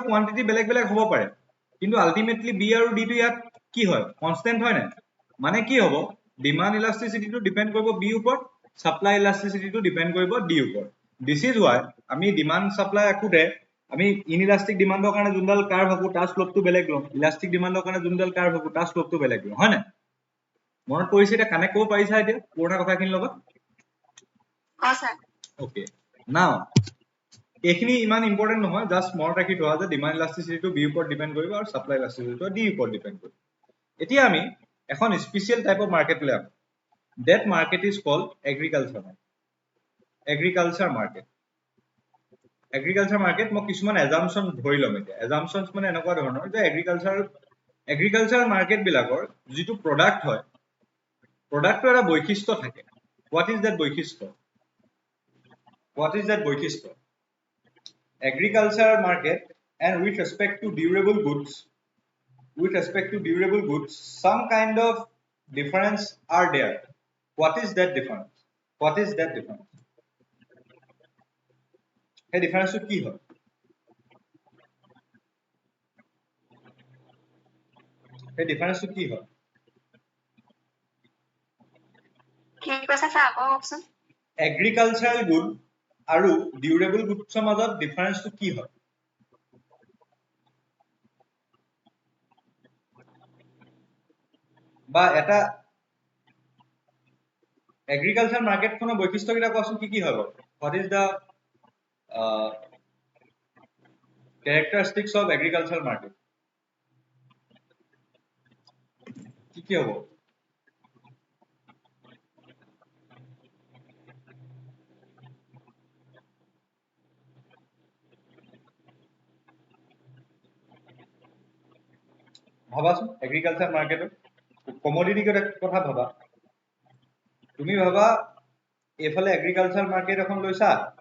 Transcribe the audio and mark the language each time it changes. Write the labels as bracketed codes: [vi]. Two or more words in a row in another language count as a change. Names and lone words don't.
[as] কোয়ান্টিটি বেলেগ বেলেগ হ'ব পাৰে কিন্তু আলটিমেটলি b আৰু d টো ইয়াত কি হয় কনস্ট্যান্ট হয় না মানে কি হ'ব [en] demand elasticityটো [as] ডিপেন্ড কৰিব b ওপৰত [en] supply elasticityটো [as] ডিপেন্ড কৰিব d ওপৰত [en] this is why [as] আমি [en] demand supply [as] আকুতে আমি [en] inelastic demandৰ [as] কাৰণে যোনডাল কাৰ্ভ হ'ব তাৰ স্লোপটো বেলেগ লম [en] elastic demandৰ [as] কাৰণে যোনডাল কাৰ্ভ হ'ব তাৰ স্লোপটো বেলেগ লম হয় না মনত পৰিছে এটা কানেক্ট কৰিব পাৰিছা এতিয়া পুৰণা কথাখিনিৰ লগত স্যার ওকে নাও এইখিনি ইমান ইম্পৰ্টেন্ট নহয় জাস্ট মনত ৰাখি থোৱা যে [en] demand elasticityটো [as] b ওপৰত ডিপেন্ড কৰিব আৰু [en] supply elasticityটো [as] d ওপৰত ডিপেন্ড কৰিব এতিয়া আমি এখন [en] special type of market [as] লৈ আহো [en] that market is called agriculture [as] market মই কিছুমান assumption ধৰি লম এতিয়া assumptions মানে এনেকুৱা ধৰণৰ যে [en] agriculture market [as] বিলাকৰ যিটো product হয় product এটা বৈশিষ্ট্য থাকে [en] what is that [as] বৈশিষ্ট্য [en] What is that [as] বৈশিষ্ট্য? [en] Agriculture market and with respect to durable goods, some kind of difference are there. What is that difference? [as] Hey, difference to কি হয়? Hey, difference to কি হয়? কি কৈছে স্যাৰ আকৌ কওকচোন [en] Agricultural good [as] আৰু [en] durable goodsৰ [as] মাজত difference to কি হয়? বা এটা [en] agriculture market [as] খনৰ বৈশিষ্ট্য কিটা কোৱাচোন কি হয় বাৰু? [en] What is the characteristics of agricultural market? [as] কি হ'ব? ভাবাচোন [en] agriculture marketত [as] কমোডিটি কথা ভাবা তুমি ভাবা এফালে [en] agriculture market [as] এখন লৈছা